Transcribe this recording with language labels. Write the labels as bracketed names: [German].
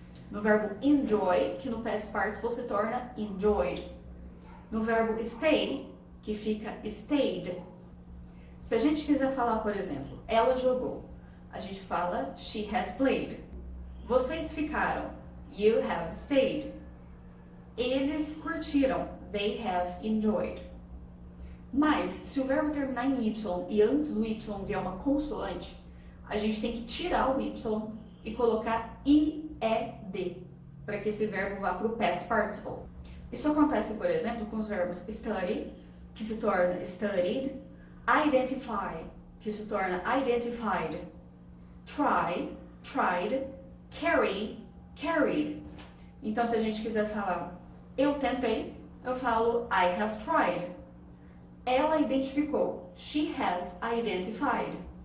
[Portuguese] No verbo enjoy, que no past participle se torna enjoyed. No verbo stay, que fica stayed. Se a gente quiser falar, por exemplo, ela jogou, a gente fala [English] she has played. [Portuguese] Vocês ficaram, [English] you have stayed. [Portuguese] Eles curtiram, [English] they have enjoyed. [Portuguese] Mas, se o verbo terminar em Y e antes do Y vier uma consoante, a gente tem que tirar o Y e colocar IED, para que esse verbo vá para o past participle. Isso acontece, por exemplo, com os verbos study, que se torna studied, identify, que se torna identified, try, tried, carry, carried. Então, se a gente quiser falar eu tentei, eu falo [English] I have tried. [Portuguese] Ela identificou, [English] she has identified.